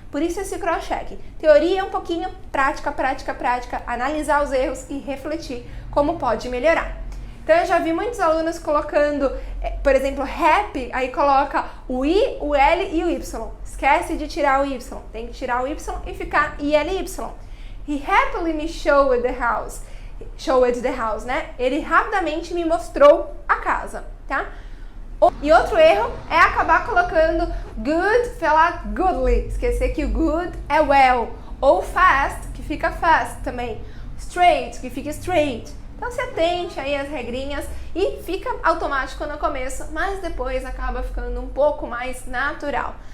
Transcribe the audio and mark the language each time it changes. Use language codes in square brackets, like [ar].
[pt] Por isso esse cross-check. Teoria um pouquinho, prática, prática, prática, analisar os erros e refletir como pode melhorar. Então eu já vi muitos alunos colocando, por exemplo, happy, aí coloca o I, o L e o Y. Esquece de tirar o Y, tem que tirar o Y e ficar ILY. [en] He happily me showed the house. Showed the house, né? [pt] Ele rapidamente me mostrou a casa, tá? E outro erro é acabar colocando good, falar goodly. Esquecer que o good é well. Ou fast, que fica fast também. Straight, que fica straight. Então se atente aí às regrinhas e fica automático no começo, mas depois acaba ficando um pouco mais natural.